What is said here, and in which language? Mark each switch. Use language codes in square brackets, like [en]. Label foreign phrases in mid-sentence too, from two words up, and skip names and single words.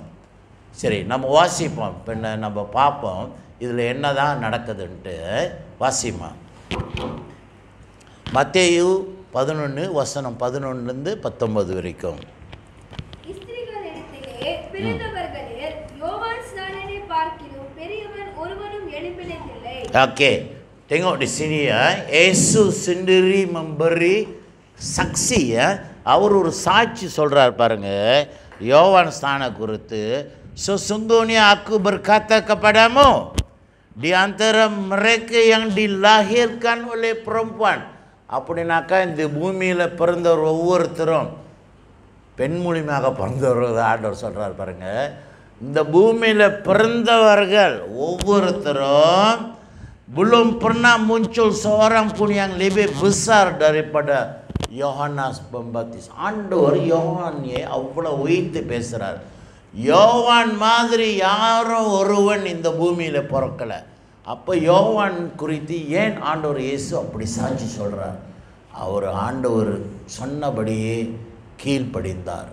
[ta] சரி, நம்ம வாசிப்போம், பின்ன நம்ம பார்ப்போம் இதில் என்ன தான் நடக்குதுன்ட்டு. வாசிமா மத்தேயு 11 வசனம் 11 19 வரைக்கும். ஸ்திரீகளிடத்திலே பிறந்தவர்களில் யோவான் ஸ்நானனை பார்க்கிலும் பெரியவன் ஒருவனும் எழும்பினதில்லை. [ms] Okey, tengok di sini ya, Yesus sendiri memberi saksi ya. [ta] அவர் ஒரு சாட்சி சொல்றார் பாருங்க யோவான் ஸ்நான குறித்து. [ms] Sesungguhnya aku berkata kepadamu, di antara mereka yang dilahirkan oleh perempuan, [ta] அப்படின்னாக்கா இந்த பூமியில் பிறந்தவர் ஒவ்வொருத்தரும் பெண் மூலியமாக பிறந்தவர் ஆண்டவர் சொல்கிறார் பாருங்க. இந்த பூமியில் பிறந்தவர்கள் ஒவ்வொருத்தரும் [ms] belum pernah muncul seorang pun yang lebih besar daripada Yohanes Pembaptis. [ta] ஆண்டவர் யோவானை அவ்வளோ உயர்த்தி பேசுகிறார். யோவான் மாதிரி யாரும் ஒருவன் இந்த பூமியில் பிறக்கலை. அப்போ யோவான் குறித்து ஏன் ஆண்டவர் இயேசு அப்படி சாட்சி சொல்கிறார்? அவர் ஆண்டவர் சொன்னபடியே கீழ்ப்படிந்தார்.